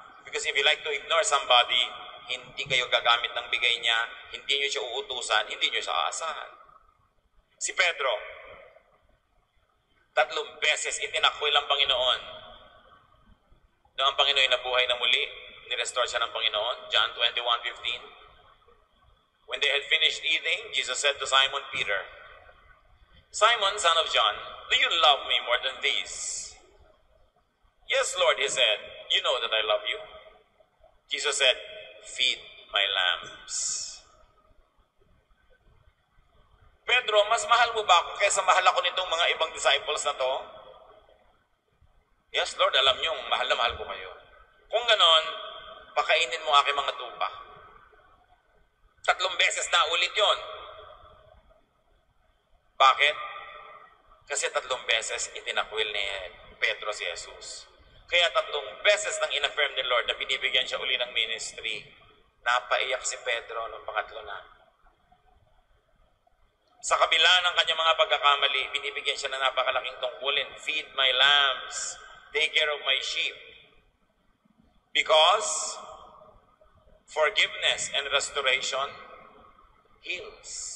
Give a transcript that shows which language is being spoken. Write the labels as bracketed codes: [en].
[en] Because if you like to ignore somebody, [tl] hindi kayo gagamit ng bigay niya, hindi niyo siya uutusan, hindi niyo siya aasahan. Si Pedro, 3 beses itinakwil ang Panginoon. Noong ang Panginoon nabuhay na muli, nirestore siya ng Panginoon, John 21:15. [en] When they had finished eating, Jesus said to Simon Peter, Simon, son of John, do you love me more than these? Yes, Lord, he said, you know that I love you. Jesus said, feed my lambs. [tl] Pedro, mas mahal mo ba ako kaysa mahal ako nitong mga ibang disciples na to? Yes, Lord, alam niyo, mahal na mahal ko kayo. Kung ganon, pakainin mo aking mga tupa. 3 beses na ulit yon. Bakit? Kasi 3 beses itinakwil ni Pedro si Jesus. Kaya 3 beses nang inaffirm ni Lord na binibigyan siya uli ng ministry. Napaiyak si Pedro nung pangatlo na. Sa kabila ng kanyang mga pagkakamali, binibigyan siya ng napakalaking tungkulin. [en] Feed my lambs. Take care of my sheep. Because forgiveness and restoration heals.